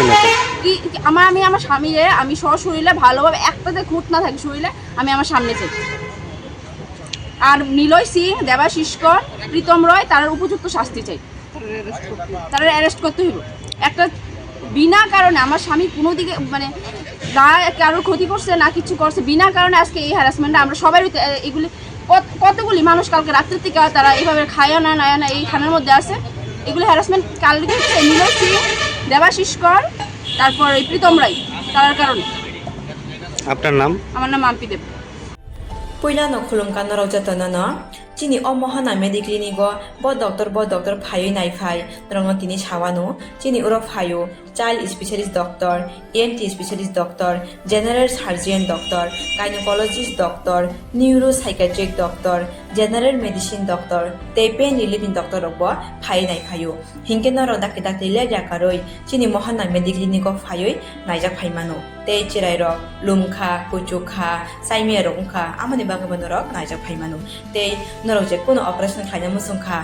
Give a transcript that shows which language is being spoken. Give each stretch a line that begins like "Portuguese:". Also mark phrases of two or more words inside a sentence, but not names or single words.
Bangla: কি আমি আমার স্বামীরে আমি সশরীরে ভালোভাবে একটাতে খুঁত না থাকি শরীরে আমি আমার সামনে চাই আর নীলয় সিং দেবাশিস কর প্রীতম রয় তার উপযুক্ত শাস্তি চাই তারা অ্যারেস্ট করতে হইব একটা বিনা কারণে আমার স্বামী কোনো দিকে মানে না কারোর ক্ষতি করছে না কিছু করছে, বিনা কারণে আজকে এই হ্যারাসমেন্টটা আমরা সবাই এগুলি কতগুলি মানুষ কালকে রাত্রের থেকে তারা এইভাবে খায় না নায় না এই থানার মধ্যে আছে। এগুলো হ্যারাসমেন্ট কালকে হচ্ছে নীলয় সিং, দেবাশিস কর, তারপর এই প্রীতম রায়, তার কারণে। আপনার নাম? আমার নাম মাম্পি দেব।
Kok Borok: Puilano khulumkan rojatono chini o mohana mediclinigo bo doctor phayo nai phai rongo tini sawano chini uro phayo
English: child specialist doctor, ENT specialist doctor, general surgeon doctor, gynecologist doctor, neuropsychiatric doctor, general medicine doctor,
Kok Borok: tei
English: pain relieving doctor
Kok Borok: rokbo phai nai phayo hingke noro dakte dakte le jakaroi chini mohana mediclinigo phayoi naijak phaimano tei chirai rok lumkha kuchukha saimia rok ungkha amani bagabano rok naijak phaimano tei norok je kono operation khaina musungkha